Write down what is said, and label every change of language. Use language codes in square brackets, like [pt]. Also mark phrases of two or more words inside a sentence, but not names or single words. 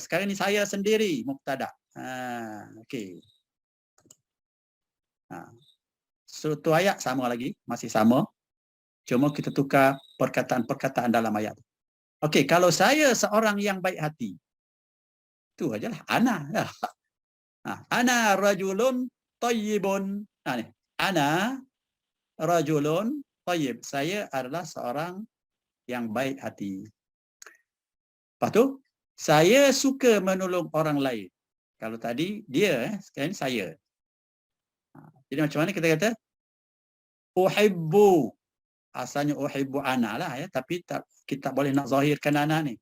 [ms] Sekarang ni saya sendiri mubtada'. Okey. Satu ayat sama lagi, masih sama. Cuma kita tukar perkataan-perkataan dalam ayat. Okey, kalau saya seorang yang baik hati. Itu ajalah ana. [ar] أنا رجل طيب. أنا رجل طيب. [ms] Saya adalah seorang yang baik hati. Lepas tu, saya suka menolong orang lain. Kalau tadi dia, sekarang saya. Jadi macam mana kita kata? [ar] Uhibbu. [ms] Asalnya [ar] أحب أنا [ms] lah ya, tapi kita boleh nak zahirkan ana ni.